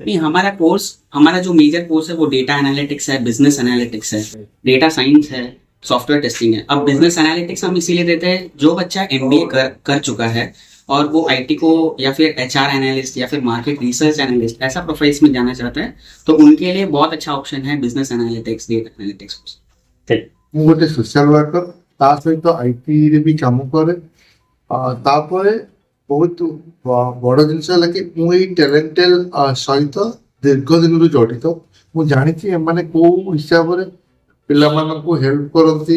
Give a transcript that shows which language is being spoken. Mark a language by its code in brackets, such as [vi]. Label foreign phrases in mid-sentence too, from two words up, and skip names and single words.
[hi] नहीं, हमारा जो [en] major course [hi] है वो [en] data analytics [hi] है, [en] business analytics [hi] है, [en] data science [hi] है, [en] software testing [hi] है। अब [en] business analytics [hi] हम इसीलिए देते हैं, जो बच्चा एमबीए कर चुका है और वो आईटी को या फिर [en] HR analyst [hi] या फिर [en] market research analyst [hi] ऐसा प्रोफाइल्स में जाना चाहता है, तो उनके लिए बहुत अच्छा ऑप्शन है [en] business analytics, data analytics. [or] ମୁଁ ଗୋଟେ [en] social worker, [or] ତା ସହିତ ଆଇଟିରେ ବି କାମ କରେ। ତାପରେ ବହୁତ ବଡ଼ ଜିନିଷ ହେଲା କି ମୁଁ ଏଇ ଟ୍ୟାଲେଣ୍ଟେଲ ସହିତ ଦୀର୍ଘ ଦିନରୁ ଜଡ଼ିତ। ମୁଁ ଜାଣିଛି ଏମାନେ କେଉଁ ହିସାବରେ ପିଲାମାନଙ୍କୁ ହେଲ୍ପ କରନ୍ତି।